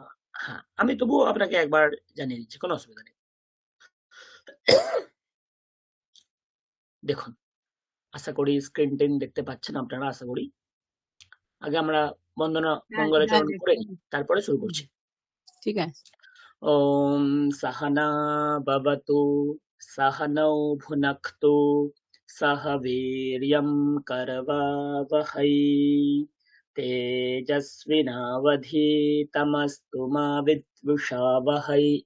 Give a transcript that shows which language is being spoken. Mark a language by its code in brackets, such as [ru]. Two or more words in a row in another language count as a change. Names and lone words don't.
[bn] হ্যাঁ, আমি তবুও আপনাকে একবার জানিয়ে দিচ্ছি, কোনো অসুবিধা নেই। দেখুন, আশা করি [en] screen time [bn] দেখতে পাচ্ছেন আপনারা, আশা করি। আগে আমরা বন্দনা হ্যাঁ, হ্যাঁ, মঙ্গলাচরণ করে দেখুন। নিই, তারপরে শুরু হুম, করছি। ঠিক আছে। [sa] ॐ सहना भवतु, सहनौ भुनक्तु, सह वीर्यं करवावहै, तेजस्विनावधीतमस्तु मा विद्विषावहै।